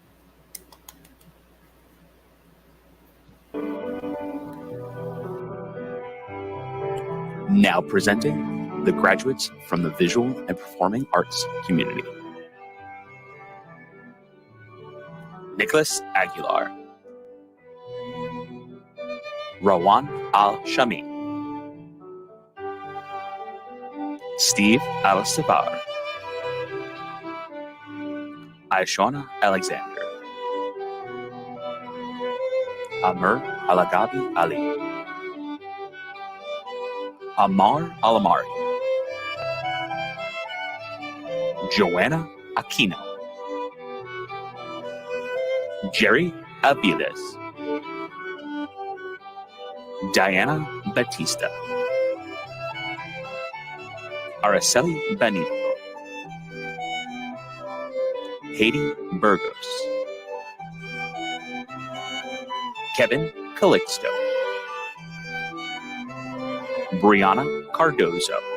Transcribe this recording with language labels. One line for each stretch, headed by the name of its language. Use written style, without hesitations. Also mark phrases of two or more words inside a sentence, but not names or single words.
English: Now presenting the graduates from the Visual and Performing Arts community. Nicholas Aguilar, Rawan Al-Shami, Steve Al-Savar, Aishona Alexander, Amr Alagabi Ali, Amar Alamari, Joanna Aquino, Jerry Aviles, Diana Batista, Araceli Benito, Haiti Burgos, Kevin Calixto, Brianna Cardozo,